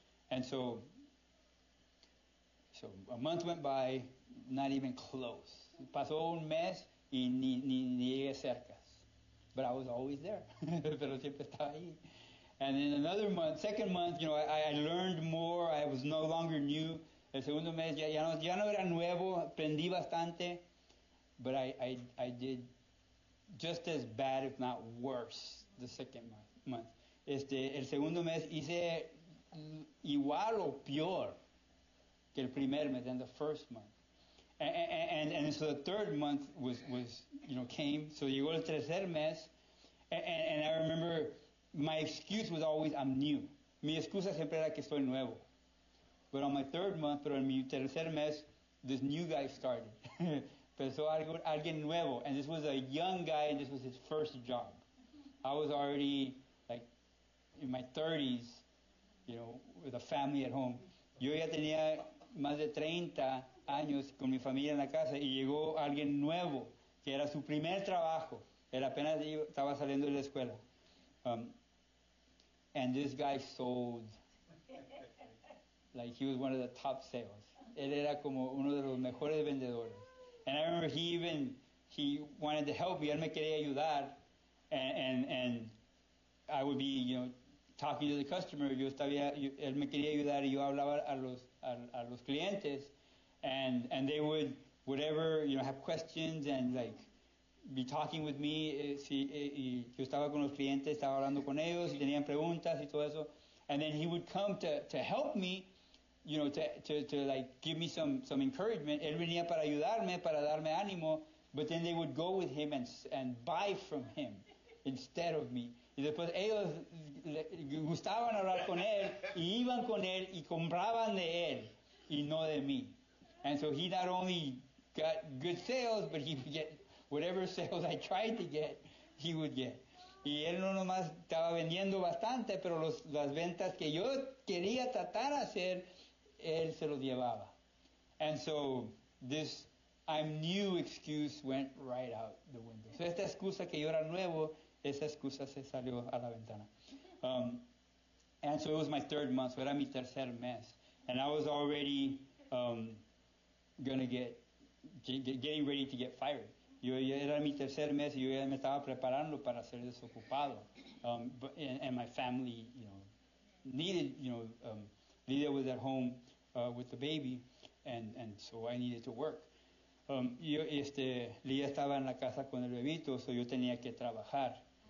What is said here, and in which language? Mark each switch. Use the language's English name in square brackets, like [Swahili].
[English] And so a month went by, not even close. [Spanish] Pasó un mes y ni llegué cerca. But I was always there. Pero siempre estaba ahí. [English] And then another month, second month, I learned more. I was no longer new. [Spanish] El segundo mes ya no era nuevo. Aprendí bastante. [English] But I did just as bad, if not worse, the second month. [Spanish] El segundo mes hice igual o peor que el primer mes, than the first month. [English] And so the third month was came. So llegó el tercer mes, and I remember my excuse was always, I'm new. [Spanish] Mi excusa siempre era que estoy nuevo. [English] But on my third month, pero en mi tercer mes, this new guy started. Empezó alguien nuevo, and this was a young guy, and this was his first job. I was already like in my 30s, with a family at home. [Spanish] Yo ya tenía más de 30 años con mi familia en la casa y llegó alguien nuevo, que era su primer trabajo. Él apenas estaba saliendo de la escuela. [English] And this guy sold like he was one of the top sales. [Spanish] Él era como uno de los mejores vendedores. And I remember he wanted to help me. Él me quería ayudar. [English] And I would be, talking to the customer. [Spanish] Él me quería ayudar y yo hablaba a los clientes. [English] And they would, whatever, have questions and like be talking with me. [Spanish] Y yo estaba con los clientes, estaba hablando con ellos y tenían preguntas y todo eso. [English] And then he would come to help me, to like give me some encouragement. Él venía para ayudarme, para darme ánimo, but then they would go with him and buy from him instead of me. [Spanish] Y después ellos gustaban hablar con él y iban con él y compraban de él y no de mí. [English] And so he not only got good sales, but he would get whatever sales I tried to get, he would get. [Spanish] Y él no nomás estaba vendiendo bastante, pero las ventas que yo quería tratar de hacer, él se los llevaba. [English] And so this I'm new excuse went right out the window. [Spanish] So esta excusa que yo era nuevo, esa excusa se salió a la ventana. [English] And so it was my third month, so era mi tercer mes. And I was already going to getting ready to get fired. [Spanish] Yo era mi tercer mes y yo ya me estaba preparando para ser desocupado. [English] And my family, needed, Lydia was at home with the baby, and so I needed to work. [Spanish] Lydia estaba en la casa con el bebito, so yo tenía que trabajar.